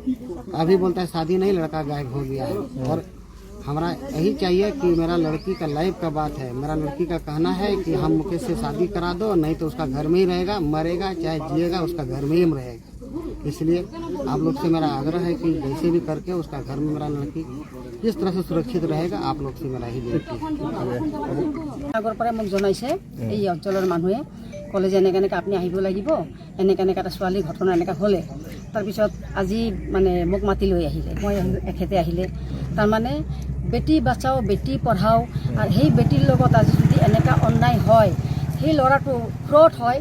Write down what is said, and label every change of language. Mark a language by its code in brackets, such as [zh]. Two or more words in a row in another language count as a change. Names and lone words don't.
[hi] अभी बोलता है शादी नहीं, लड़का गायब हो गया है। और हमारा यही चाहिए कि मेरा लड़की का लाइफ का बात है। मेरा लड़की का कहना है कि हम मुकेश से शादी करा दो, नहीं तो उसका घर में ही रहेगा, मरेगा चाहे जिएगा उसका घर में ही रहेगा। इसलिए आप लोग से मेरा आग्रह है कि जैसे भी करके उसका घर में मेरा लड़की किस तरह से सुरक्षित रहेगा, आप लोग से मेरा ही विनती है। [as] আগৰ পৰাই মোক জনাইছে এই অঞ্চলৰ মানুহে, ক'লে যে এনেকৈ এনেকৈ আপুনি আহিব লাগিব, এনেকৈ এনেকৈ এটা ছোৱালীৰ ঘটনা এনেকৈ হ'লে। তাৰপিছত আজি মানে মোক মাতি লৈ আহিলে, মই এখেতে আহিলে। তাৰমানে [hi] बेटी बचाओ बेटी पढ़ाओ, [as] আৰু সেই বেটিৰ লগত আজি যদি এনেকুৱা অন্যায় হয়, সেই ল'ৰাটো ফ্ৰড হয়।